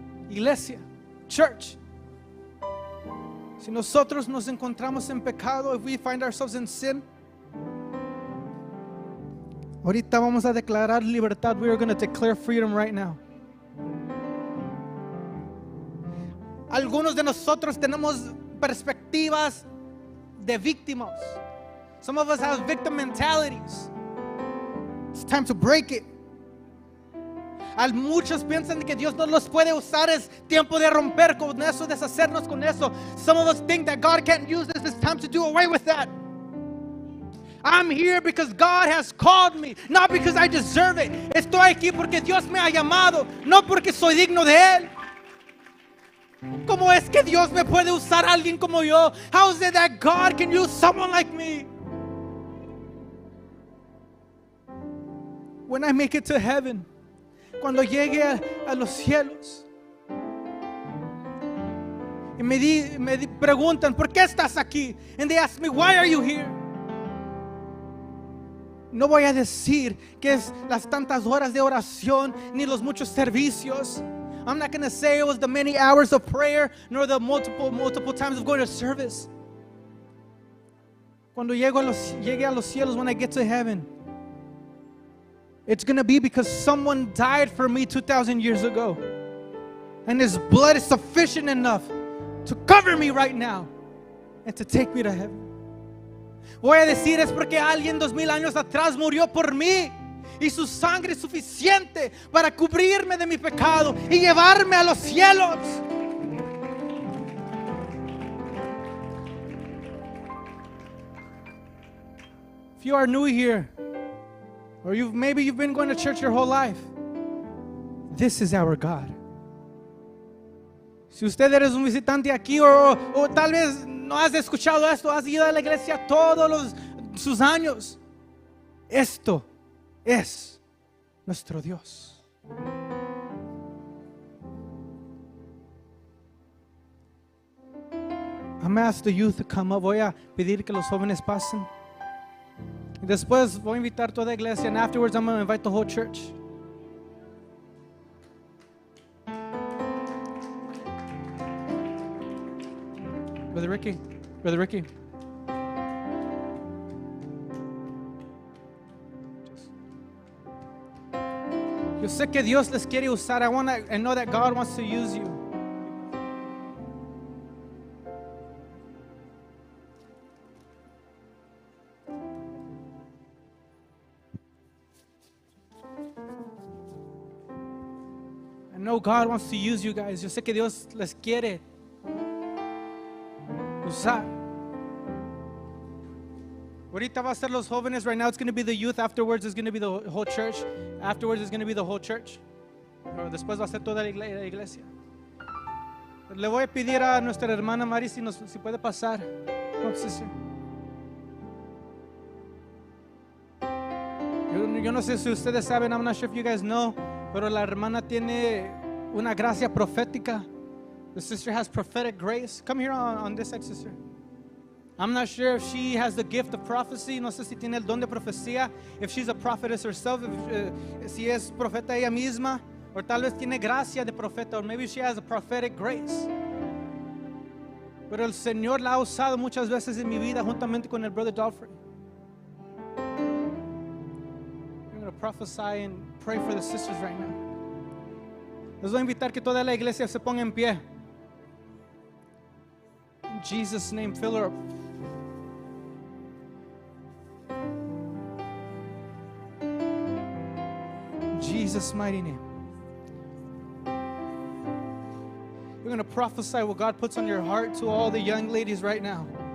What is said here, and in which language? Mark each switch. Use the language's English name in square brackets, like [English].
[Spanish] Iglesia, church. Si nosotros nos encontramos en pecado, [English] if we find ourselves in sin, [Spanish] ahorita vamos a declarar libertad. [English] We are going to declare freedom right now. [Spanish] Algunos de nosotros tenemos perspectivas de víctimas. [English] Some of us have victim mentalities. It's time to break it. [Spanish] Muchos piensan que Dios no los puede usar. Es tiempo de romper con eso, deshacernos con eso. [English] Some of us think that God can't use this. It's time to do away with that. I'm here because God has called me, not because I deserve it. [Spanish] Estoy aquí porque Dios me ha llamado, no porque soy digno de Él. ¿Cómo es que Dios me puede usar a alguien como yo? [English] How is it that God can use someone like me? When I make it to heaven, [Spanish] cuando llegue a los cielos, y me preguntan, ¿por qué estás aquí? [English] And they ask me, why are you here? [Spanish] No voy a decir que es las tantas horas de oración ni los muchos servicios. [English] I'm not going to say it was the many hours of prayer nor the multiple times of going to service. [Spanish] Cuando llegue a los cielos, [English] when I get to heaven, it's going to be because someone died for me 2,000 years ago. And His blood is sufficient enough to cover me right now and to take me to heaven. [Spanish] Voy a decir es porque alguien 2,000 años atrás murió por mí y su sangre es suficiente para cubrirme de mi pecado y llevarme a los cielos. [English] If you are new here, or maybe you've been going to church your whole life, this is our God. [Spanish] Si usted eres un visitante aquí o tal vez no has escuchado esto, has ido a la iglesia todos sus años, esto es nuestro Dios. [English] I'm going to ask the youth to come up. [Spanish] Voy a pedir que los jóvenes pasen. Y después voy a invitar toda la iglesia, [English] and afterwards I'm going to invite the whole church. Brother Ricky. [Spanish] Yo sé que Dios les quiere usar. [English] I know that God wants to use you. I know God wants to use you guys. [Spanish] Yo sé que Dios les quiere usar. Ahorita va a ser los jóvenes. [English] Right now it's going to be the youth. Afterwards it's going to be the whole church. Afterwards it's going to be the whole church. [Spanish] Pero después va a ser toda la iglesia. Le voy a pedir a nuestra hermana Mari si puede pasar. [English] Come, sister. [Spanish] Yo no sé si ustedes saben, [English] I'm not sure if you guys know, [Spanish] pero la hermana tiene una gracia profética. [English] The sister has prophetic grace. Come here on this side, sister. I'm not sure if she has the gift of prophecy. [Spanish] No sé si tiene el don de profecía. [English] If she's a prophetess herself, [Spanish] si es profeta ella misma, or tal vez tiene gracia de profeta, [English] or maybe she has a prophetic grace. [Spanish] Pero el Señor la ha usado muchas veces en mi vida juntamente con el brother Dolphin. [English] I'm going to prophesy and pray for the sisters right now. [Spanish] Les voy a invitar que toda la iglesia se ponga en pie. [English] In Jesus' name, fill her up. In Jesus' mighty name. You're going to prophesy what God puts on your heart to all the young ladies right now.